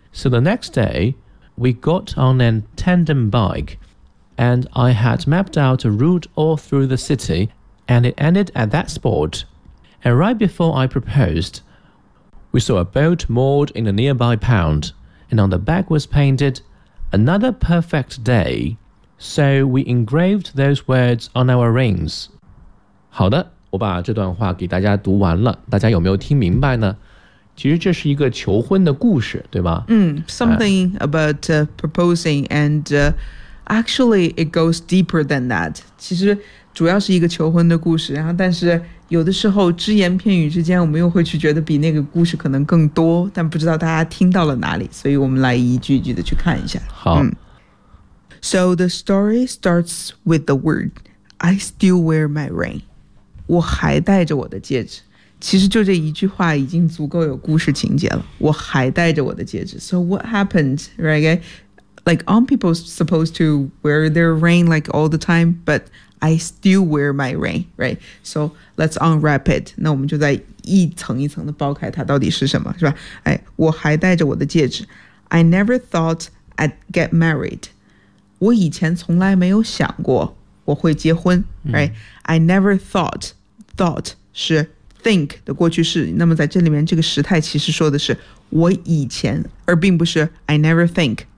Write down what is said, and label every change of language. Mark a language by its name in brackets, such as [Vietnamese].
[English] So the next day, we got on a tandem bike, and I had mapped out a route all through the city, and it ended at that spot. And right before I proposed, we saw a boat moored in a nearby pond, and on the back was painted, "Another perfect day." So we engraved those words on our rings. [Chinese] 好的，我把这段话给大家读完了，大家有没有听明白呢？其实这是一个求婚的故事，对吧？ [English] Something about proposing and actually it goes deeper than that. [Chinese] 其实主要是一个求婚的故事，然后但是有的时候只言片语之间我们又会去觉得比那个故事可能更多，但不知道大家听到了哪里，所以我们来一句一句的去看一下。好。 [English] So the story starts with the word, I still wear my ring. [Chinese] 我还戴着我的戒指。其实就这一句话已经足够有故事情节了。我还戴着我的戒指。 [English] So what happened, right? Like, aren't people supposed to wear their ring like all the time? But I still wear my ring, right? So let's unwrap it. [Chinese] 那我们就在一层一层的剥开它到底是什么，是吧？哎，我还戴着我的戒指。 [English] I never thought I'd get married. [Chinese] 我以前从来没有想过我会结婚、right? [English] I never thought [Chinese] 是 think 的过去式，那么在这里面这个时态其实说的是我以前，而并不是 [English] I never think。